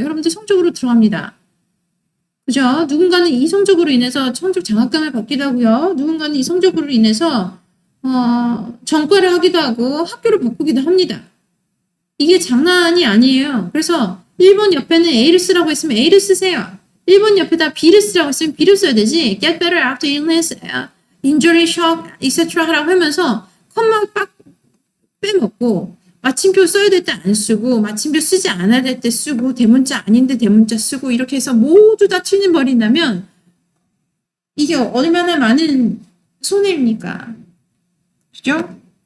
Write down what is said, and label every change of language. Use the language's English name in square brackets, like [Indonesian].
[Korean] 여러분들 성적으로 들어갑니다. 그죠? 누군가는 이 성적으로 인해서 성적 장학금을 받기도 하고요. 누군가는 이 성적으로 인해서 전과를 하기도 하고 학교를 바꾸기도 합니다. 이게 장난이 아니에요. 그래서 1번 옆에는 A를 쓰라고 했으면 A를 쓰세요. 1번 옆에다 B를 쓰라고 했으면 B를 써야 되지. [English] Get better after illness, injury, shock, etc. [Korean] 하라고 하면서 컴마 빡 빼먹고 마침표 써야 될 때 안 쓰고 마침표 쓰지 않아야 될 때 쓰고 대문자 아닌데 대문자 쓰고 이렇게 해서 모두 다 틀려버린다면 이게 얼마나 많은 손해입니까? 그죠?